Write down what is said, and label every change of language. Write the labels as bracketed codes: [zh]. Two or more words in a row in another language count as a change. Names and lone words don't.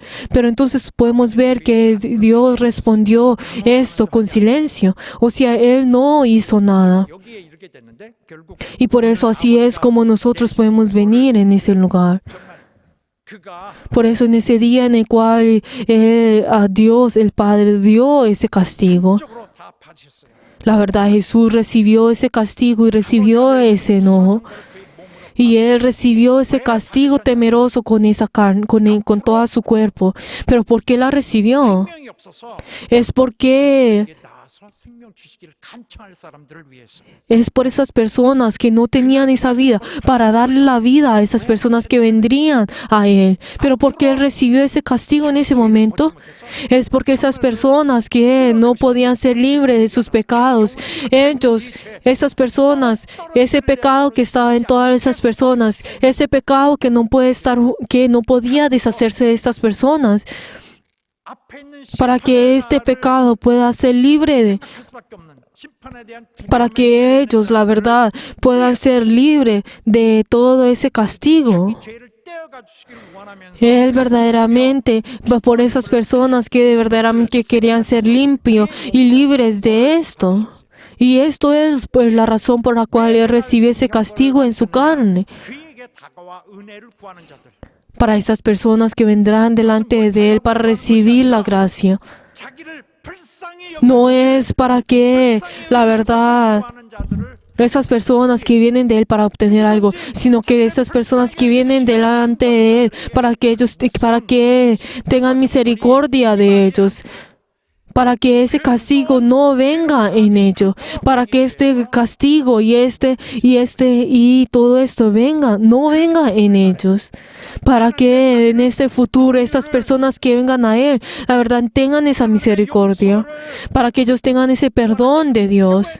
[es] Pero entonces podemos ver que Dios respondió esto con silencio. O sea, Él no hizo nada. Y por eso así es como nosotros podemos venir en ese lugar. Por eso en ese día en el cual a Dios, el Padre, dio ese castigo, [ko] 다 받으셨어요. [es] La verdad, Jesús recibió ese castigo y recibió ese enojo. Y Él recibió ese castigo temeroso con esa carne, con todo su cuerpo. Pero ¿por qué la recibió? [ko] 생명이 없어서 [es] Es porque [ko] 이게 나서 생명 주시기를 간청할 사람들을 위해서. [es] es por esas personas que no tenían esa vida, para darle la vida a esas personas que vendrían a Él. Pero ¿por qué Él recibió ese castigo en ese momento? Es porque esas personas que no podían ser libres de sus pecados, ellos, esas personas, ese pecado que estaba en todas esas personas, ese pecado que no puede estar, que no podía deshacerse de estas personas, [ko] 앞에 있는 [es] para que este pecado pueda ser libre de, [ko] 할 수밖에 없는 심판에 대한 [es] para que ellos, la verdad, puedan ser libres de todo ese castigo. [ko] 죄를 떼어가 주시기를 원하면서 [es] Él verdaderamente va por esas personas que verdaderamente querían ser limpios y libres de esto. Y esto es pues la razón por la cual Él recibe ese castigo en su carne. [ko] 그에게 다가와 은혜를 구하는 자들, [es] Para esas personas que vendrán delante de Él para recibir la gracia. [ko] 자기를 불쌍히 [es] No es para que, la verdad, [ko] 구하는 자들을 [es] esas personas que vienen de Él para obtener algo, sino que esas personas que vienen delante de Él para que tengan misericordia de ellos, para que ese castigo no venga en ellos, para que este castigo y todo esto no venga en ellos, para que en este futuro estas personas que vengan a Él, la verdad, tengan esa misericordia, para que ellos tengan ese perdón de Dios.